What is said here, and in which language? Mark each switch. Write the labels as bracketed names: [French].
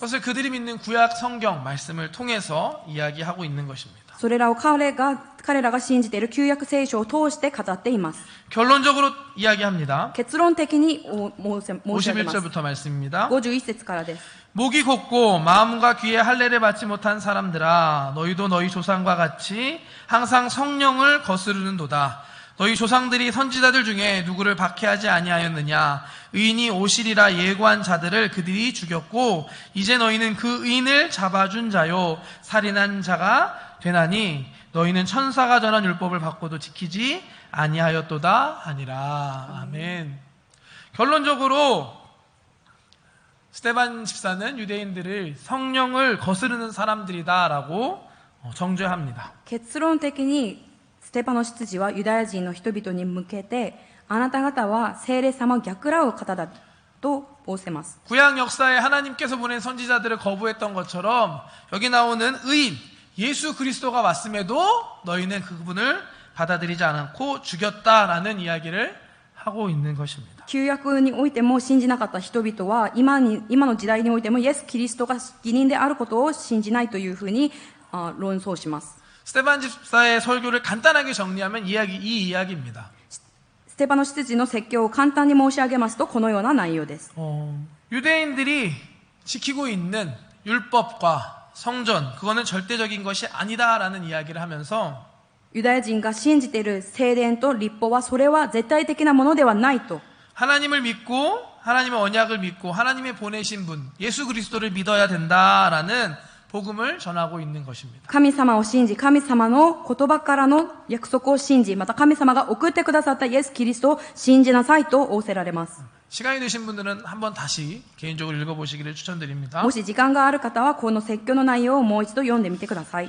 [Korean] 그것을 그들이 믿는 구약 성경 말씀을 통해서 이야기하고 있는 것입니다. [Japanese] それらを彼らが信じている旧約聖書を通して語っています。 [Korean] 결론적으로 이야기합니다. [Japanese] 結論的に申し上げます。 [Korean] 51절부터 말씀입니다. [Japanese] 51節からです。 [Korean] 목이 곧고 마음과 귀에 할례를 받지 못한 사람들아 너희도 너희 조상과 같이 항상 성령을 거스르는도다. 너희 조상들이 선지자들 중에 누구를 박해하지 아니하였느냐. 의인이 오시리라 예고한 자들을 그들이 죽였고 이제 너희는 그 의인을 잡아준 자요 살인한 자가 되나니 너희는 천사가 전한 율법을 받고도 지키지 아니하였도다 하니라. 아멘. 결론적으로 스데반 집사는 유대인들을 성령을 거스르는 사람들이다라고 정죄합니다. [Japanese] 結論的にステパノ執事はユダヤ人の人々に向けて、あなた方は聖霊様を逆らう方だと仰せます。 [Korean] 구약 역사에 하나님께서 보낸 선지자들을 거부했던 것처럼 여기 나오는 의인 예수 그리스도가 왔음에도 너희는 그분을 받아들이지 않고 죽였다라는 이야기를 하고 있는 것입니다. [Japanese] 旧約においても信じなかった人々は今の時代においてもイエス・キリストが義人であることを信じないというふうに論争します。 [Korean] 스데반 집사의 설교를 간단하게 정리하면 이 이야기입니다. [Japanese] ステパノ執事の説教を簡単に申し上げますとこのような内容です。 [Korean] 유대인들이 지키고 있는 율법과 성전 그거는 절대적인 것이 아니다라는 이야기를 하면서 [Japanese] ユダヤ人が信じている聖殿と律法はそれは絶対的なものではないと [Korean] 하나님을 믿고 하나님의 언약을 믿고 하나님의 보내신 분 예수 그리스도를 믿어야 된다라는 복음을 전하고 있는 것입니다. [Japanese] 神様を信じ、神様の言葉からの約束を信じ、また神様が送ってくださったイエス・キリストを信じなさいと仰せられます。 [Korean] 시간이 되신 분들은 한번 다시 개인적으로 읽어보시기를 추천드립니다. [Japanese] もし時間がある方はこの説教の内容をもう一度読んでみてください。